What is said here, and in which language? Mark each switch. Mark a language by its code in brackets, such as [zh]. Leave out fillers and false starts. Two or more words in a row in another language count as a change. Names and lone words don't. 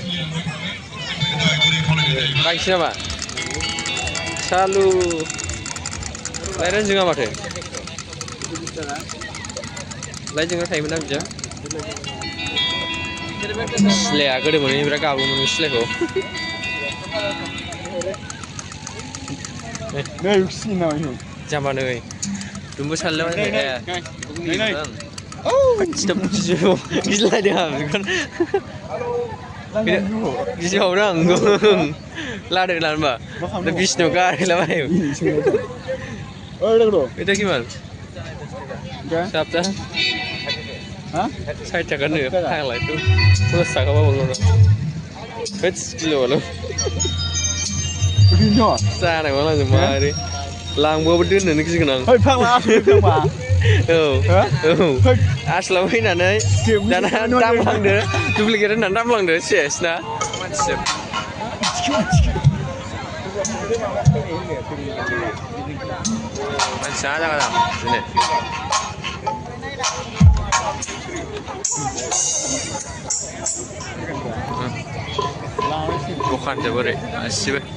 [brx] बाइकसो नामा सालु लाइटआनो जोङा माथो लाइट जोंना थायोमोन ना बिदिया सिलाया गोदो मोनो बिराद गाबोमोन सिलायखौ जाम्बा नै दुमबो सानलाय गिलायदों आं गिबावदों आं लादों लानोबा बिसिनाव गारहैलाबायो [bn] এটা কি মাল সাপটা হ্যাঁ 60 টাকা নে ফাংলাই তো 50 টাকা পাবো না বেশ কিলো বলো [brx] बिनो जानाय मा लांजों मारै लांबाबो दोननोनो गिगोन आं ओइ फांला फांबा औ आसलाव फैनानै दाना दामलांदो दुप्लिकेट होननानै दामलांदो सेस ना मानसिजों मानसिया जागा दिनै दखानजों ओरै गासिबो